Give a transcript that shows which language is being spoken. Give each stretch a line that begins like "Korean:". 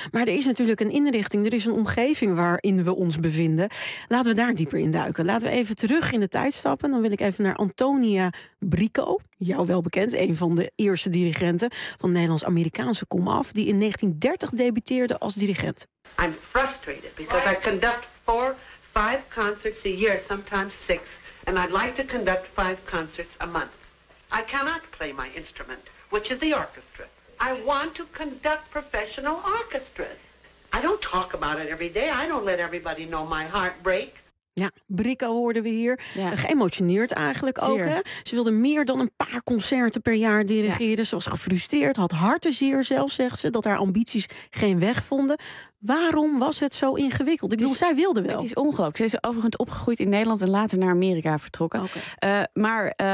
Dutch: Maar er is natuurlijk een inrichting. Er is een omgeving waarin we ons bevinden. Laten we daar dieper in duiken. Laten we even terug in de tijd stappen. Dan wil ik even naar Antonia Brico. Jou wel bekend. Een van de eerste dirigenten van de Nederlands-Amerikaanse komaf. Die in 1930 debuteerde als dirigent.
English: I'm frustrated because I conduct 4-5 concerts a year, sometimes 6, and I'd like to conduct 5 concerts a month. I cannot play my instrument, which is the orchestra. I want to conduct professional orchestras. I don't talk about it every day. I don't let everybody know my heartbreak.
Dutch: Ja, Brico hoorden we hier. Ja. Geëmotioneerd eigenlijk ook. Hè? Ze wilde meer dan een paar concerten per jaar dirigeren. Ja. Ze was gefrustreerd, had hartzeer zelf, zegt ze. Dat haar ambities geen weg vonden. Waarom was het zo ingewikkeld? Zij wilde wel. Het is ongelooflijk. Ze is overigens opgegroeid in Nederland en later naar Amerika vertrokken. Okay.